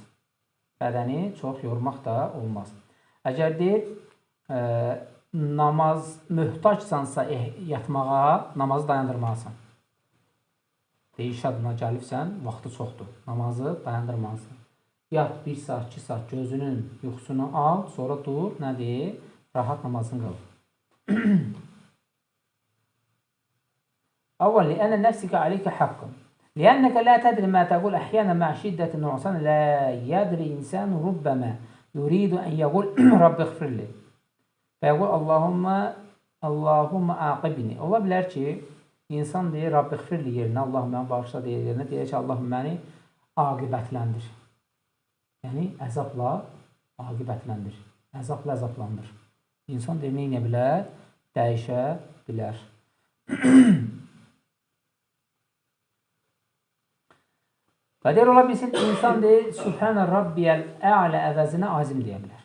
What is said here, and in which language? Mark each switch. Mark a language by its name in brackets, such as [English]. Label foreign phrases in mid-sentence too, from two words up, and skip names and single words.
[Azerbaijani] Bədəni çox yormaq da olmaz. Əgər deyir, namaz möhtacsansa yatmağa, namazı dayandırmalısan. Deyir, iş adına gəlibsən, vaxtı çoxdur. Namazı dayandırmalısan. Yat 1 saat, 2 saat gözünün yuxusunu al, sonra dur, nədir? Rahat namazını qıl. [Arabic] أولا لأن نفسك عليك حق لأنك لا تدري ما تقول أحيانا مع شدة النعسان لا يدري إنسان ربما يريد أن يقول رب اغفر لي فيقول اللهم عاقبني. [Azerbaijani] Ola bilər ki, insan deyir, [Arabic] رب اغفر لي [Azerbaijani] yerinə, Allah məni bağışla deyir yerinə, deyir ki, Allah məni aqibətləndir. Yəni, əzabla aqibətləndir. Əzabla əzablandır. İnsan demək nə bilər? Dəyişə bilər. Və deyir, ola bilsin, insan deyir, [Arabic] سبحان ربي الأعلى [Azerbaijani] əvəzinə azim deyə bilər.